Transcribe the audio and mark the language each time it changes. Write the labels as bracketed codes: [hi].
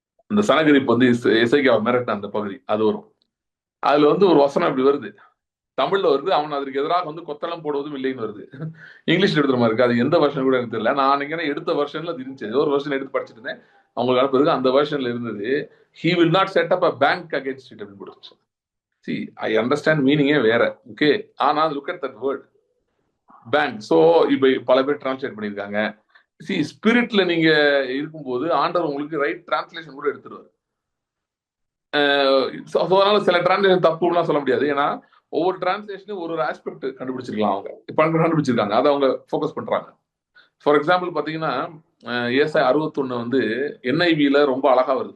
[ta] இந்த சனகரிப்பு வந்து எசேக்கியாவை மிரட்டின அந்த பகுதி அது வரும். அதுல வந்து ஒரு வசனம் இப்படி வருது, தமிழ்ல வருது. அவன் அதற்கு எதிராக வந்து கொத்தளம் போடுவதும் இல்லைன்னு வருது. இங்கிலீஷ்ல எடுத்துற மாதிரி இருக்கு. அது எந்த வருஷன் கூட எனக்கு தெரியல. நான் அன்னைக்கு எடுத்த வருஷன்ல அது இருந்துச்சு. ஏதோ ஒரு வருஷன் எடுத்து படிச்சுட்டு இருந்தேன். அவங்களுக்கு அனுப்புறது அந்த வருஷன்ல இருந்தது, [en] he will not set up a bank against it [ta] அப்படின்னு போட்டுருச்சு. [en] see I understand [ta] மீனிங்கே வேற. ஓகே, ஆனா [en] look at that word bank. [ta] So இப்ப பல பேர் டிரான்ஸ்லேட் பண்ணியிருக்காங்க. ஸ்பிரிட்ல நீங்க இருக்கும்போது ஆண்டவர் உங்களுக்கு ரைட் டிரான்ஸ்லேஷன் கூட எடுத்துருவாரு. அதனால சில டிரான்ஸ்லேஷன் தப்புலாம் சொல்ல முடியாது. ஏன்னா ஒவ்வொரு டிரான்ஸ்லேஷனும் ஒரு ஆஸ்பெக்ட் கண்டுபிடிச்சிருக்கலாம். அவங்க இப்ப கண்டுபிடிச்சிருக்காங்க, அதை அவங்க ஃபோக்கஸ் பண்றாங்க. [en] for example [ta] பாத்தீங்கன்னா ஏசாயா 61 வந்து NIV-ல ரொம்ப அழகா வருது.